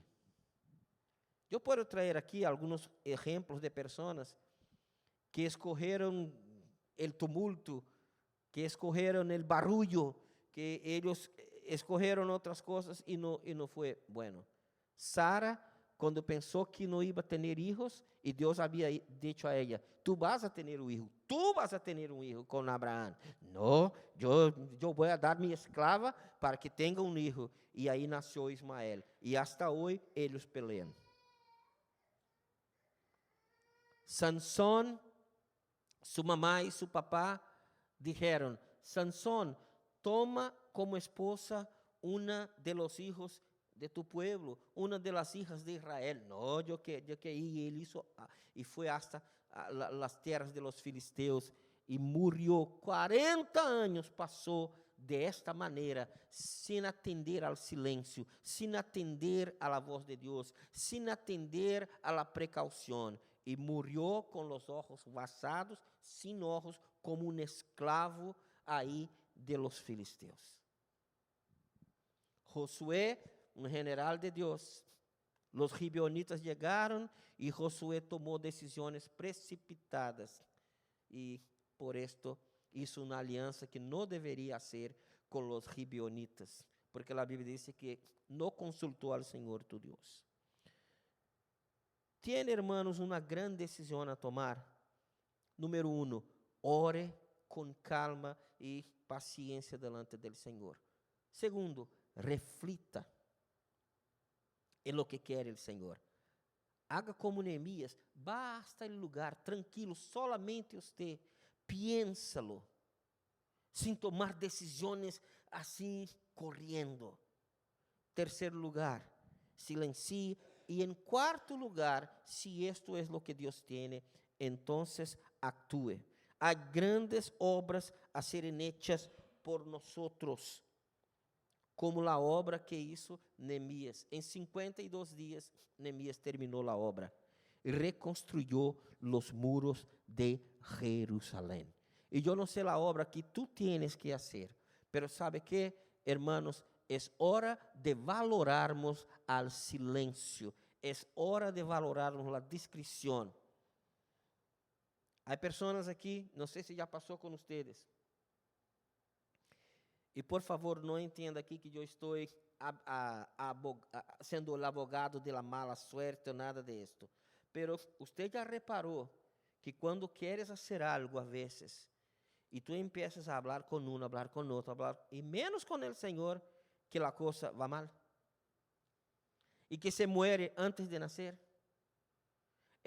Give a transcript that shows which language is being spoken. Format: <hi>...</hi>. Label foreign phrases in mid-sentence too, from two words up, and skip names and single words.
<pt>Eu posso trazer aqui alguns exemplos de pessoas que escorreram o tumulto, que escorreram o barulho, que eles escorreram outras coisas e não foi bueno. Sara, quando pensou que não ia ter hijos, e Deus havia dito a ela,</pt> <es>tu vas a</es> <pt>ter um hijo,</pt> <es>tu vas a</es> <pt>ter um hijo com Abraão. Não, eu vou dar minha esclava para que tenha um hijo. E aí nasceu Ismael. E hasta hoje eles peleam.</pt> <es>Sansón, su mamá y su papá dijeron, Sansón, toma como esposa una de los hijos de tu pueblo, una de las hijas de Israel. No, yo que y él hizo, y fue hasta las tierras de los filisteos y murió. 40 años pasó de esta manera, sin atender al silencio, sin atender a la voz de Dios, sin atender a la precaución.</es> <pt>E morreu com os ojos vazados, sem ojos, como um esclavo aí</pt> <es>de los</es> <pt>filisteus. Josué, um general de Deus, los gibeonitas chegaram e Josué tomou decisões precipitadas e</pt> <es>por esto hizo</es> <pt>uma aliança que não deveria ser com os gibeonitas, porque a Bíblia diz que não consultou ao Senhor tu Deus.</pt> <es>Tiene, hermanos,</es> <pt>uma grande decisão a tomar. Número 1, ore com calma e paciência delante do Senhor. Segundo, reflita em lo que quer o Senhor.</pt> <es>Haga como Neemias, basta el lugar tranquilo, solamente você, piénsalo,</es> <pt>sem tomar decisões assim, correndo. Terceiro lugar, silencie. E em quarto lugar, se isto é o que Deus tem, então actúe. Há grandes obras a serem hechas por nós, como a obra que hizo Neemias. Em 52 dias, Neemias terminou a obra e reconstruiu os muros de Jerusalém. E eu não sei a obra que</pt> <es>tu tienes</es> <pt>que fazer, pero sabe que, hermanos, é hora de valorarmos al silêncio. É hora de valorarmos a discrição. Há pessoas aqui, não sei se já passou com vocês. E por favor, não entenda aqui que eu estou sendo o</pt> <es>abogado de la mala suerte</es> <pt>ou</pt> <es>nada de esto.</es> <pt>Pero você já reparou que quando queres fazer algo a vezes, e tu empiezas a falar com um, a falar com outro, e menos com o Senhor, que a coisa va mal e que</pt> <es>se muere</es> <pt>antes de nascer.</pt>